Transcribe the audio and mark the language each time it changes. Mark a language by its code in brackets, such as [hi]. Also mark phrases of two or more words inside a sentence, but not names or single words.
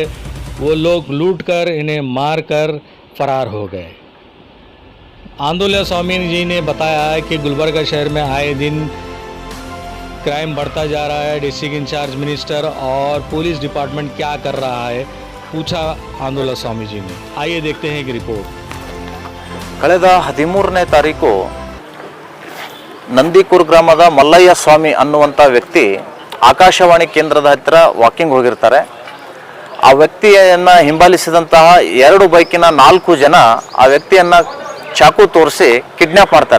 [hi] वो लोग लूट कर इन्हें मार कर फरार हो गए। आंदोलन स्वामी जी ने बताया है कि गुलबर्गा शहर में आए दिन क्राइम बढ़ता जा रहा है। [en] district incharge minister [hi] और [en] police department [hi] क्या कर रहा है, पूछा आंदोलन स्वामी जी ने। आइए देखते हैं एक रिपोर्ट। [kn] ಕಳೆದ 13ನೇ ತಾರೀಕು ನಂದಿಕೂರು ಗ್ರಾಮದ ಮಲ್ಲಯ್ಯ ಸ್ವಾಮಿ ಅನ್ನುವಂಥ ವ್ಯಕ್ತಿ ಆಕಾಶವಾಣಿ ಕೇಂದ್ರದ ಹತ್ತಿರ ವಾಕಿಂಗ್ ಹೋಗಿರ್ತಾರೆ. ಆ ವ್ಯಕ್ತಿಯನ್ನು ಹಿಂಬಾಲಿಸಿದಂತಹ 2 ಬೈಕಿನ 4 ಜನ ಆ ವ್ಯಕ್ತಿಯನ್ನು ಚಾಕು ತೋರಿಸಿ ಕಿಡ್ನ್ಯಾಪ್ ಮಾಡ್ತಾರೆ.